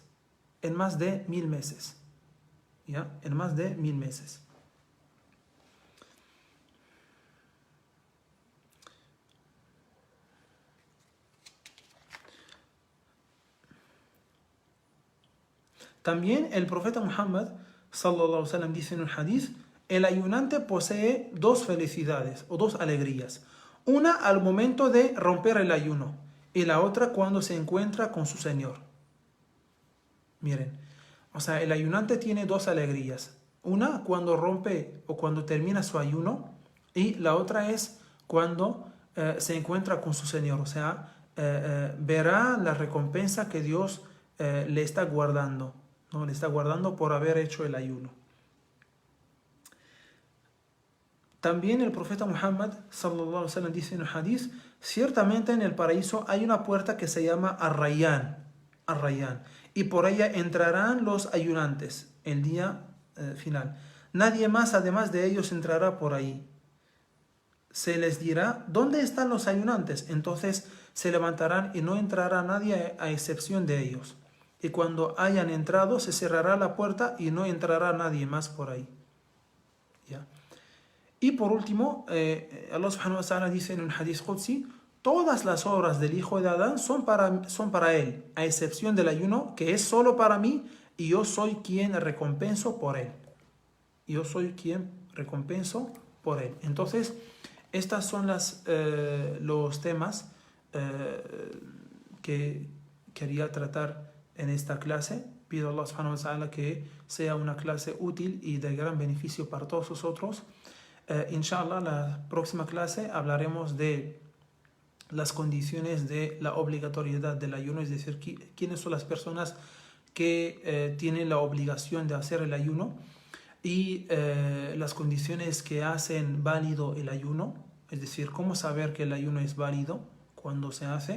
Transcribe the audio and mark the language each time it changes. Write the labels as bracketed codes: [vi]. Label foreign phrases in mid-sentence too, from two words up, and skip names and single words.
[es] En más de 1000 meses. ¿Ya? En más de 1000 meses. También el profeta Muhammad [ar] صلى الله عليه وسلم [es] dice en un hadith: el ayunante posee dos felicidades o dos alegrías. Una al momento de romper el ayuno y la otra cuando se encuentra con su Señor. Miren, o sea, el ayunante tiene dos alegrías. Una cuando rompe o cuando termina su ayuno, y la otra es cuando se encuentra con su Señor. O sea, verá la recompensa que Dios le está guardando, ¿no? Le está guardando por haber hecho el ayuno. También el profeta Muhammad [ar] صلى الله عليه وسلم [es] dice en el hadith: ciertamente en el paraíso hay una puerta que se llama Ar-Rayyan, y por ella entrarán los ayunantes el día final. Nadie más además de ellos entrará por ahí. Se les dirá: ¿dónde están los ayunantes? Entonces se levantarán y no entrará nadie a excepción de ellos. Y cuando hayan entrado se cerrará la puerta y no entrará nadie más por ahí. ¿Ya? Y por último, Allah [ar] سبحانه وتعالى [es] dice en un [ar] حديث قدسي: [es] todas las obras del hijo de Adán son para él, a excepción del ayuno, que es solo para mí, y yo soy quien recompenso por él. Yo soy quien recompenso por él. Entonces, estos son los temas que quería tratar en esta clase. Pido a Allah [ar] سبحانه وتعالى [es] que sea una clase útil y de gran beneficio para todos nosotros. Inshallah, la próxima clase hablaremos de las condiciones de la obligatoriedad del ayuno, es decir, quiénes son las personas que tienen la obligación de hacer el ayuno, y las condiciones que hacen válido el ayuno, es decir, cómo saber que el ayuno es válido cuando se hace.